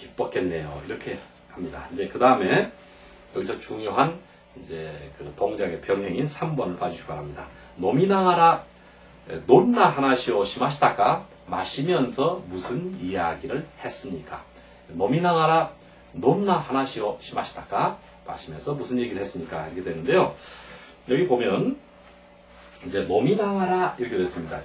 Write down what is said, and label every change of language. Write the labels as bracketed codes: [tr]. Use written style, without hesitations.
[ko] 기뻤겠네요. 이렇게 합니다. 이제 그 다음에 여기서 중요한 이제 그 동작의 병행인 3번을 봐주시기 바랍니다. [ja] 飲みながらどんな話をしましたか? [ko] 마시면서 무슨 이야기를 했습니까? [ja] 飲みながらどんな話をしましたか? [ko] 마시면서 무슨 얘기를 했습니까? 이렇게 되는데요. 여기 보면 이제 [ja] 飲みながら [ko] 이렇게 됐습니다.